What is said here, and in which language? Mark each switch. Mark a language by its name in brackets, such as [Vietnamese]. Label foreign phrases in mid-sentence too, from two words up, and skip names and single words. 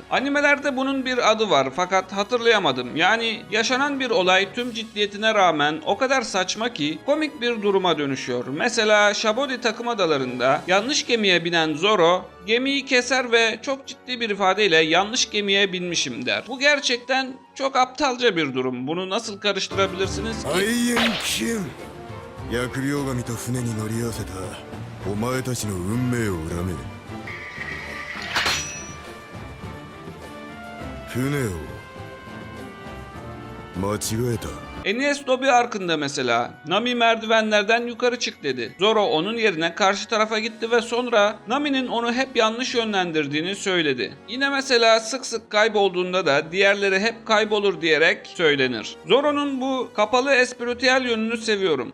[Turkish] Animelerde bunun bir adı var fakat hatırlayamadım. Yani yaşanan bir olay tüm ciddiyetine rağmen o kadar saçma ki komik bir duruma dönüşüyor. Mesela Shabodi takım adalarında yanlış gemiye binen Zoro gemiyi keser ve çok ciddi bir ifadeyle yanlış gemiye binmişim der. Bu gerçekten çok aptalca bir durum. Bunu nasıl karıştırabilirsiniz ki? [Japanese] 疫病神と船に乗り合わせたお前たちの運命を恨め。船を間違えた。 [Turkish] Enies Lobby arkında mesela Nami merdivenlerden yukarı çık dedi. Zoro onun yerine karşı tarafa gitti ve sonra Nami'nin onu hep yanlış yönlendirdiğini söyledi. Yine mesela sık sık kaybolduğunda da diğerleri hep kaybolur diyerek söylenir. Zoro'nun bu kapalı espritüel yönünü seviyorum.